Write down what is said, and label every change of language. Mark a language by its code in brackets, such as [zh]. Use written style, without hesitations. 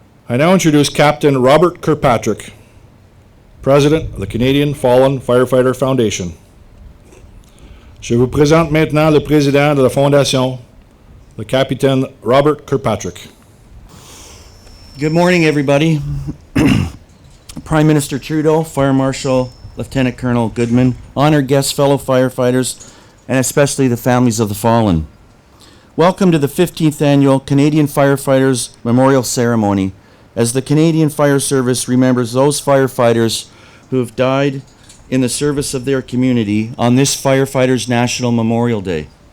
[en] I now introduce Captain Robert Kirkpatrick, President of the Canadian Fallen Firefighter Foundation. [fr] Je vous présente maintenant le président de la Fondation, le capitaine Robert Kirkpatrick. [en] Good morning, everybody. Prime Minister Trudeau, Fire Marshal Lieutenant Colonel Goodman, honored guests, fellow firefighters, and especially the families of the fallen. Welcome to the 15th Annual Canadian Firefighters Memorial Ceremony, as the Canadian Fire Service remembers those firefighters who have died in the service of their community on this Firefighters National Memorial Day.